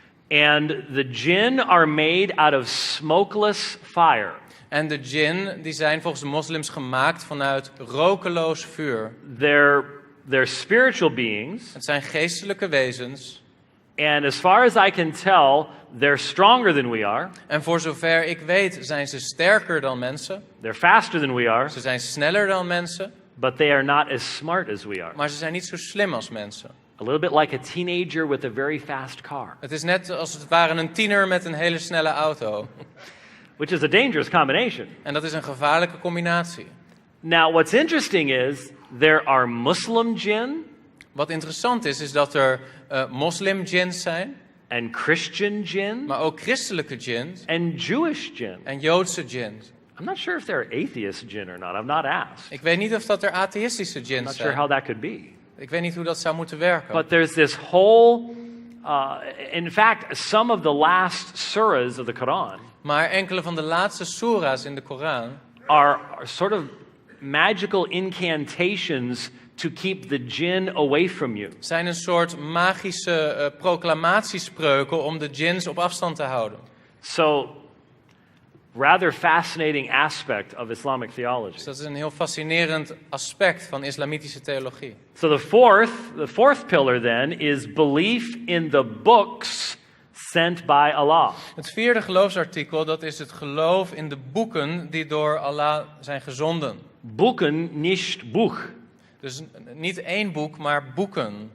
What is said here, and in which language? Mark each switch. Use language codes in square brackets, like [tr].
[en] And the jinn are made out of smokeless fire. [nl] En de jinn die zijn volgens de moslims gemaakt vanuit rokeloos vuur. [en] They're spiritual beings. [nl] Het zijn geestelijke wezens. [en] And as far as I can tell, they're stronger than we are. [nl] En voor zover ik weet zijn ze sterker dan mensen. [en] They're faster than we are. [nl] Ze zijn sneller dan mensen. [en] But they are not as smart as we are. [nl] Maar ze zijn niet zo slim als mensen. [en] A little bit like a teenager with a very fast car. [nl] Het is net als het ware een tiener met een hele snelle auto. [en] Which is a dangerous combination. [nl] En dat is een gevaarlijke combinatie. [en] Now, what's interesting is there are Muslim jinn. [nl] Wat interessant is dat er moslim-djinns zijn. [en] And Christian jinn. [nl] Maar ook christelijke djinns. [en] And Jewish jinn. [nl] En Joodse djinns. [en] I'm not sure if they're atheist jinn or not. I've not asked. [nl] Ik weet niet of dat er atheïstische [en] I'm [nl] djinns [en] not sure [nl] zijn. [en] how that could be. [nl] Ik weet niet hoe dat zou moeten werken. [en] But there's this whole, in fact, some of the last surahs of the Quran [nl] Maar enkele van de laatste soera's in de Koran [en] are sort of magical incantations to keep the jinn away from you. [nl] zijn een soort magische proclamatiespreuken om de djinns op afstand te houden. [en] So, rather fascinating aspect of Islamic theology. [nl] Dus dat is een heel fascinerend aspect van islamitische theologie. [en] So the fourth pillar then is belief in the books sent by Allah. [nl] Het vierde geloofsartikel, dat is het geloof in de boeken die door Allah zijn gezonden. Boeken, [de] nicht Buch. [nl] Dus niet één boek, maar boeken.